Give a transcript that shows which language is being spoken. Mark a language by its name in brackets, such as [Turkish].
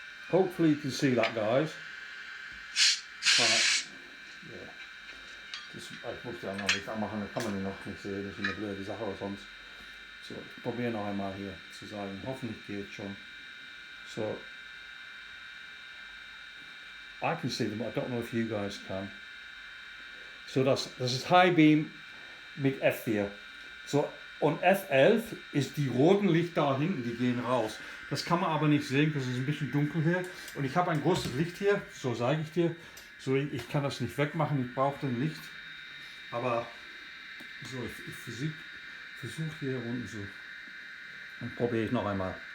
[English] Hopefully you can see that, guys. Yeah. [German] Ich muss ja noch Licht anmachen, dann kann man den noch nicht sehen. Das ist eine blöde Sache, aber sonst. So, ich probiere noch einmal hier zu sagen. Hoffentlich geht schon. [English] So, I can see them, I don't know if you guys can. [German] So, das ist High Beam mit F4. So, und F11 ist die roten Lichter da hinten, die gehen raus. Das kann man aber nicht sehen, das ist ein bisschen dunkel hier. Und ich habe ein großes Licht hier, so sage ich dir. So, ich kann das nicht wegmachen, ich brauche ein Licht. Aber so, ich versuche hier unten so. Und probiere ich noch einmal.